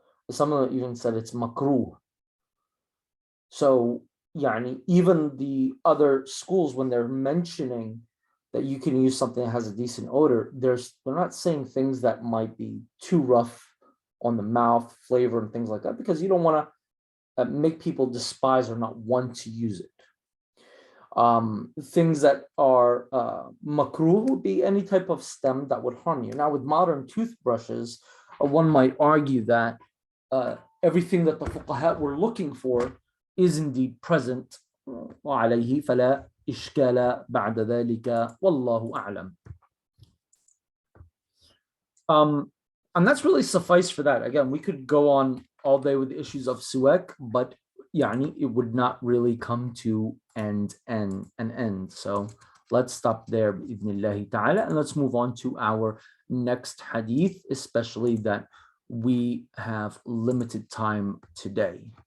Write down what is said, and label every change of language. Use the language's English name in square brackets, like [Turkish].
[English] Some of them even said it's makruh. So, even the other schools, when they're mentioning that you can use something that has a decent odor, they're not saying things that might be too rough on the mouth, flavor, and things like that, because you don't want to make people despise or not want to use it. Things that are makruh would be any type of stem that would harm you. Now, with modern toothbrushes, one might argue that everything that the fuqaha were looking for is indeed present. [Arabic] وعليه فلا إشكال بعد ذلك والله أعلم. [English] And that's really suffice for that. Again, we could go on all day with the issues of suwak, but yani it would not really come to an end. So let's stop there, bi'idhnillahi ta'ala, and let's move on to our next hadith, especially that we have limited time today.